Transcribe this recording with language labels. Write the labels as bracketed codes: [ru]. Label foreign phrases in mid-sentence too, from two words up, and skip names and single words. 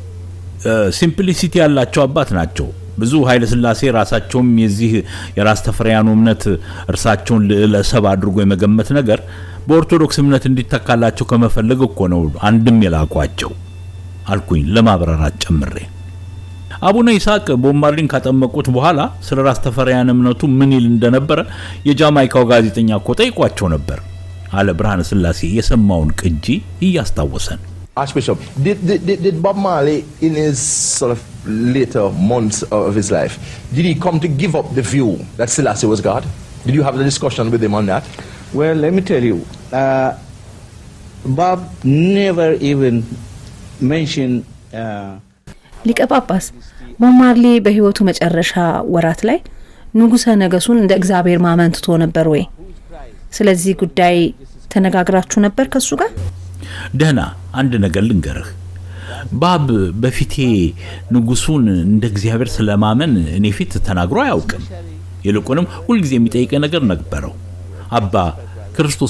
[am] ሲምፕሊሲቲ ያላቸው አባት ናቸው። ብዙ ኃይለ ሥላሴ ራሳቸውም የዚህ የራስ ተፈሪያኑ እምነት እርሳቸውን ለሰብ አድርጎ የመገመት ነገር በኦርቶዶክስ እምነት እንዲተካላቸው ከመፈለግ እኮ ነው አንድም የላቋቸው አልኩኝ ለማብራራት ጨምሬ። አቡነ ይስሐቅ ቦብ ማርሊን ካጠመቁት በኋላ ስለ ራስ ተፈሪያን እምነቱ ምን ይል እንደነበረ የጃማይካው ጋዜጠኛ እኮ ጠይቋቸው ነበር አለ ብርሃነ ሥላሴ የሰማውን ቅጂ እያስታወሰን። [en] Archbishop, did Bob Marley in his sort of later months of his life, did he come to give up the view that Selassie was God? Did you have the discussion with him on that? Well, let me tell you, Bob never even mentioned [am] ሊቀ ጳጳስ ቦብ ማርሊ በህይወቱ መጨረሻ ወራት ላይ ንጉሠ ነገሱን እንደ እግዚአብሔር ማመን ትቶ ነበር ወይ? ስለዚህ ጉዳይ ተነጋግራችሁ ነበር ከሱ ጋር? ደህና አንድ ነገር ልንገርህ። ባብ በፊቴ ንጉሱን እንደ እግዚአብሔር ስለማመን እኔ ፊት ተናግሮ አያውቅም። ይልቁንም ሁልጊዜ የሚጠይቀኝ ነገር ነበረው፣ አባ ክርስቶስ